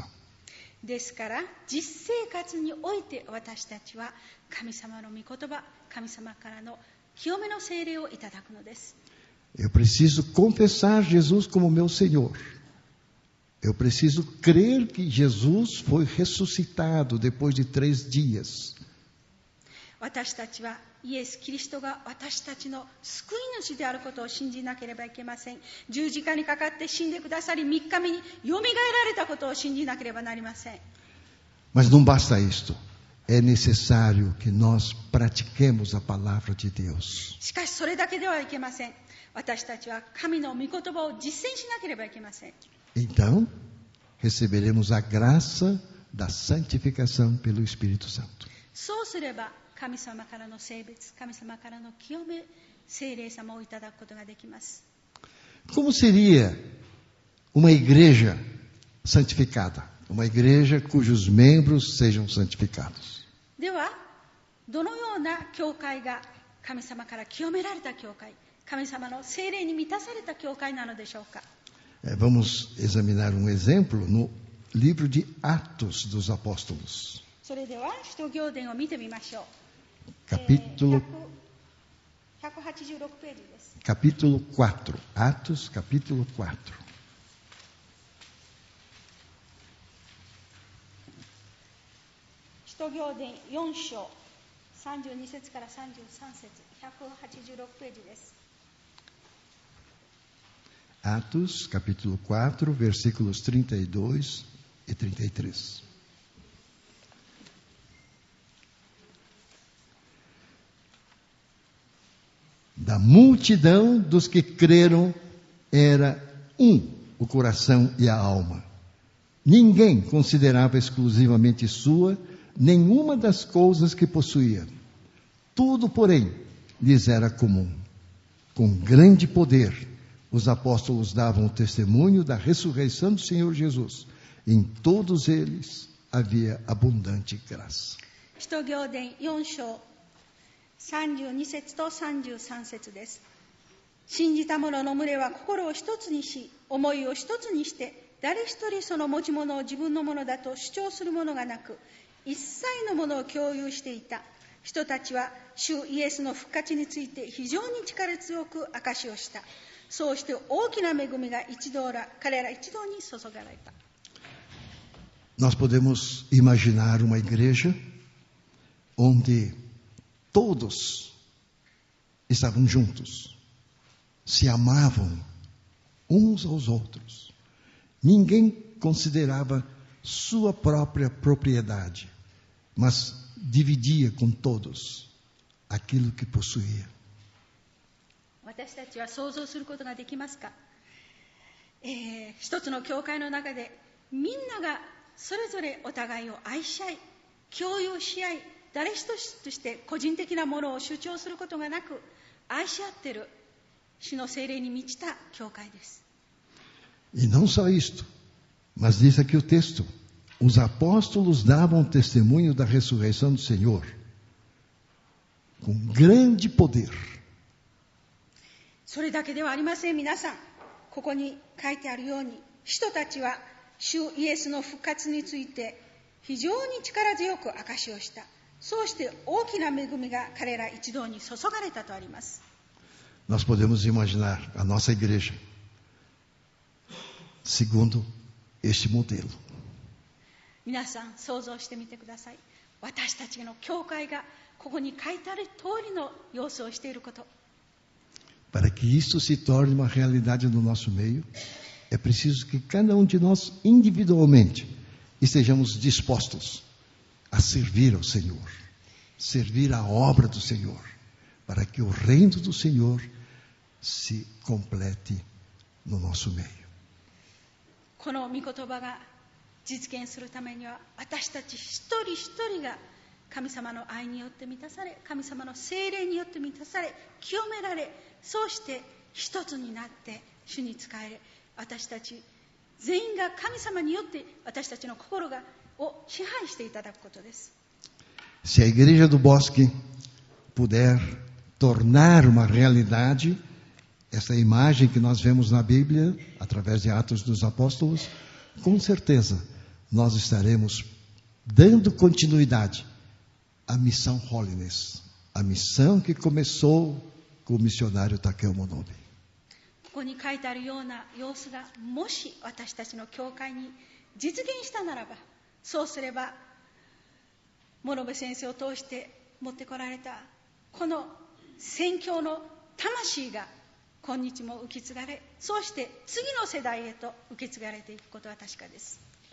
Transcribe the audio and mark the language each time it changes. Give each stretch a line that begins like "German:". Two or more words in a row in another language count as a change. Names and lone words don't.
Japanese: ですから実生活において私たちは神様の御言葉、神様からの清めの聖霊をいただくのです。
Portuguese: Eu preciso confessar Jesus como meu Senhor. Eu preciso crer que Jesus foi ressuscitado depois de 3 dias.
Japanese: 私たちはイエス・キリストが私たちの救い主であることを信じなければいけません。十字架にかかって死んでくださり、3日目によみがえられたことを信じなければなりません。
Portuguese: Mas não basta isto. É necessário que nós pratiquemos a palavra de Deus.
Japanese: しかしそれだけではいけません。私たちは神の御言葉を実践しなければいけません。
Portuguese: Então, receberemos a graça da santificação pelo Espírito Santo.
Japanese: そうすれば神様からの聖別、神様からの清め、聖霊様をいただくことができます。
Portuguese: Como seria uma igreja santificada? Uma igreja cujos membros sejam santificados.
Japanese: では、どのような教会が神様から清められた教会、神様の聖霊に満たされた教会なのでしょうか。
Portuguese: Vamos examinar um exemplo no livro de Atos dos Apóstolos.
Japanese: それでは、使徒行伝を見てみましょう。
Portuguese: Capítulo
Japanese: 186ページです。
Portuguese: Capítulo 4. Atos, capítulo 4.
Japanese: 使徒行伝4章32節から33節、186ページです。
Portuguese: Atos, capítulo 4, versículos 32 e 33. Da multidão dos que creram era o coração e a alma. Ninguém considerava exclusivamente sua nenhuma das coisas que possuía. Tudo, porém, lhes era comum. Com grande poder, os apóstolos davam o testemunho da ressurreição do Senhor Jesus. Em todos eles havia abundante graça.
Japanese: 使徒行伝4章32節と33節です。信じた者の群れは心を一つにし、思いを一つにして、誰一人その持ち物を自分のものだと主張する者がなく、一切のものを共有していた。人たちは主イエスの復活について非常に力強く証しをした。そうして大きな恵みが彼ら一同に注がれた。
Portuguese: Nós podemos imaginar uma igreja onde todos estavam juntos, se amavam uns aos outros. Ninguém considerava sua própria propriedade, mas dividia com todos aquilo que possuía.
Japanese: 私たちは想像することができますか？一つの教会の中でみんながそれぞれお互いを愛し合い、共有し合い、誰一つとして個人的なものを主張することがなく愛し合っている主の聖霊に満ちた教会です。
Portuguese: E não só isto, mas diz aqui o texto: os apóstolos davam testemunho da ressurreição do Senhor com grande poder.
Japanese: それだけではありません。皆さん、ここに書いてあるように、人たちは主イエスの復活について非常に力強く証しをした。そうして大きな恵みが彼ら一同に注がれたとあります。
Portuguese: nós podemos imaginar a nossa igreja segundo este modelo.
Japanese: 皆さん想像してみてください。私たちの教会がここに書いてある通りの様子をしていること。
Portuguese: Para que isso se torne uma realidade no nosso meio, é preciso que cada um de nós individualmente estejamos dispostos a servir ao Senhor, servir a obra do Senhor, para que o reino do Senhor se complete no nosso meio.
Japanese: この御言葉が実現するためには、私たち一人一人が神様の愛によって満たされ、神様の聖霊によって満たされ、清められ、そうして一つになって主に仕える。私たち全員が神様によって私たちの心を支配していただくことです。
Portuguese: Se a Igreja do Bosque puder tornar uma realidade essa imagem que nós vemos na Bíblia, através de Atos dos Apóstolos, com certeza nós estaremos dando continuidade à missão Holiness, a missão que começou com o missionário Takeo Monobe.
Japanese: ここに書いてあるような様子がもし私たちの教会に実現したならば、そうすれば物部先生を通して持ってこられたこの宣教の魂が今日も受け継がれ、そうして次の世代へと受け継がれていくことは確かです。